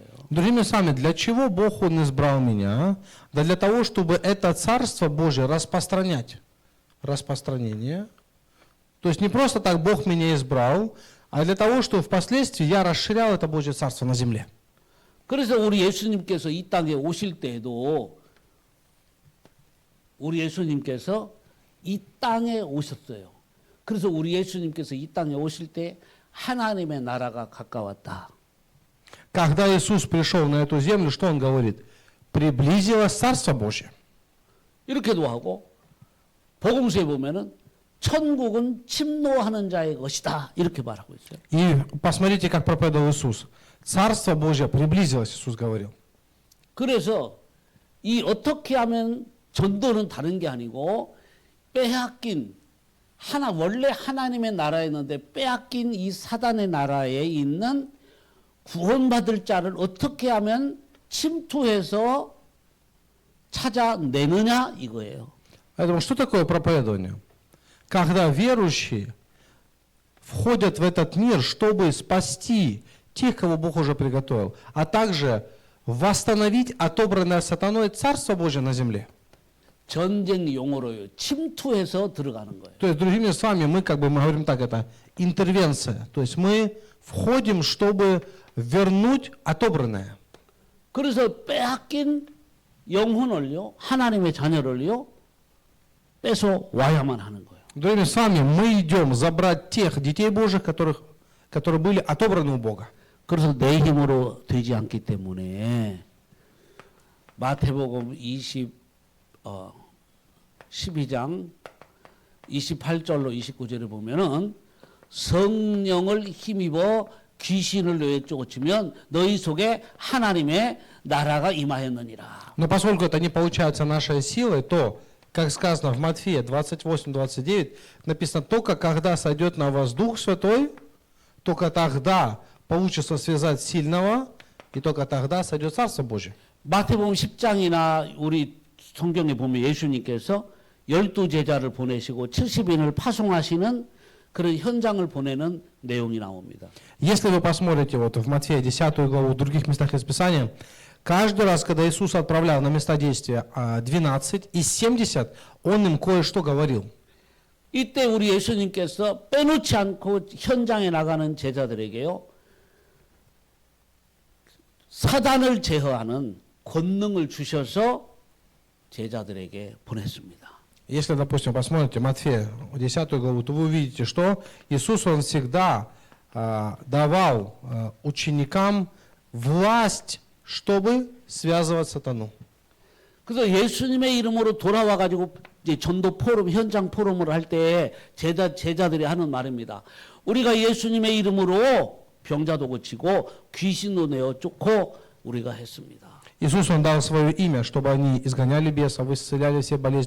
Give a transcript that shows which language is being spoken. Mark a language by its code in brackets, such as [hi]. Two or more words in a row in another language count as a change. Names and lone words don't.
[ru] Другими словами, для чего Бог Он избрал меня? Да для того, чтобы это Царство Божие распространять. Распространение. То есть не просто так Бог меня избрал, а для того, чтобы впоследствии я расширял это Божье Царство на земле. [ko] 그래서 우리 예수님께서 이 땅에 오실 때에도 우리 예수님께서 이 땅에 오셨어요. 그래서 우리 예수님께서 이 땅에 오실 때 하나님의 나라가 가까웠다. [ru] Когда Иисус пришел на эту землю, что Он говорит? Приблизилось Царство Божье. [ko] 이렇게도 하고 복음서에 보면은 천국은 침노하는 자의 것이다. 이렇게 말하고 있어요. [ru] И посмотрите, как проповедовал Иисус. Царство Божье приблизилось, Иисус говорил. [ko] 그래서 이 어떻게 하면 전도는 다른 게 아니고 빼앗긴 원래 하나님의 나라였는데 빼앗긴 이 사단의 나라에 있는 구원받을 자를 어떻게 하면 침투해서 찾아내느냐 이거예요. [ru] Поэтому что такое проповедование? Когда верующие входят в этот мир, чтобы спасти тех, кого Бог уже приготовил, а также восстановить отобранное сатаной Царство Божье на земле. [ko] 전쟁 용어로요. 침투해서 들어가는 거예요. [ru] То есть, другими словами, мы говорим так, это интервенция. То есть мы входим, чтобы вернуть отобранное. [ko] 그래서 빼앗긴 영혼을요, 하나님의 자녀를요, 뺏어 와야만 하는 거예요. [ru] Другими словами, мы идем забрать тех детей Божьих, которые были отобраны у Бога. [ko] 그래서 내 힘으로 되지 않기 때문에 마태복음 12장 28절로 29절에 보면은 성령을 힘입어 귀신을 너희에 쫓으면 너희 속에 하나님의 나라가 임하였느니라. [ru] Но поскольку это не получается нашей силой, то, как сказано в Матфея 28-29, написано, только когда сойдет на вас Дух Святой, только тогда получится связать сильного, и только тогда сойдет Царство Божье. [ko] 마태복음 10장이나 우리 성경에 보면 예수님께서 12제자를 보내시고 70인을 파송하시는 그런 현장을 보내는 내용이 나옵니다. [ru] Если вы посмотрите вот в Матфея 10 главу, в других местах из Писания, каждый раз, когда Иисус отправлял на места действия 12 и 70, Он им кое-что говорил. [ko] 이때 우리 예수님께서 빼놓지 않고 현장에 나가는 제자들에게요, 사단을 제어하는 권능을 주셔서 제자들에게 보냈습니다. [ru] Если, допустим, посмотрите Матфея 10 главу, то вы увидите, что Иисус, Он всегда давал ученикам власть, чтобы связывать сатану. [ko] 그래서 예수님의 이름으로 돌아와 가지고 이제 전도 포럼, 현장 포럼을 할 때 제자들이 하는 말입니다. 우리가 예수님의 이름으로 병자도 고치고 귀신도 내어 쫓고 우리가 했습니다. [ru] Иисус, Он дал свое имя, чтобы они изгоняли бесов, исцеляли все болезни.